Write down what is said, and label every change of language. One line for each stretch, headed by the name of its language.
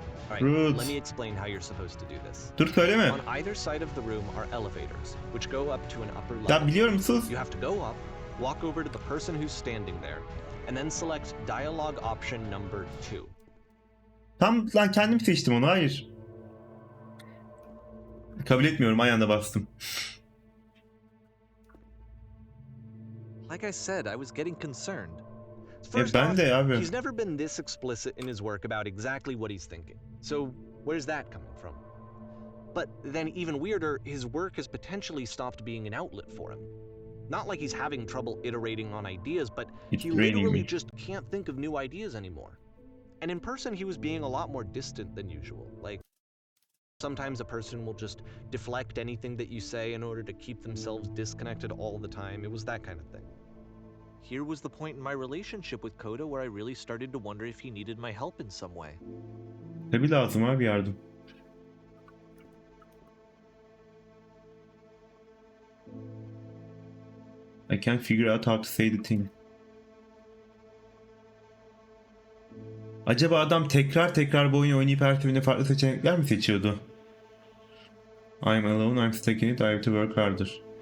English: Alright, let me explain how you're supposed to do this.
Turkish: Dur söyleme.
English: On either side of the room are elevators, which go up to an upper level.
Turkish: Ya biliyorum sus.
English: You have to go up, walk over to the person who's standing there, and then select dialogue option number 2.
Turkish: Tam lan kendim seçtim onu, hayır. Kabul etmiyorum, aynı anda bastım.
English: Like I said, I was getting concerned.
Turkish: Ben de abi.
English: He's never been this explicit in his work about exactly what he's thinking. So where's that coming from? But then even weirder, his work has potentially stopped being an outlet for him. Not like he's having trouble iterating on ideas, but he literally just can't think of new ideas anymore. And in person, he was being a lot more distant than usual. Like, sometimes a person will just deflect anything that you say in order to keep themselves disconnected all the time. It was that kind of thing. Here was the point in my relationship with Koda where I really started to wonder if he needed my help in some way.
Turkish: Tabii lazım abi yardım.
English: I can't figure out how to say the thing.
Turkish: Acaba adam tekrar bu oyunu oynayıp her seferinde farklı seçenekler mi seçiyordu?
English: I'm alone, I'm stuck in it, I have to work harder.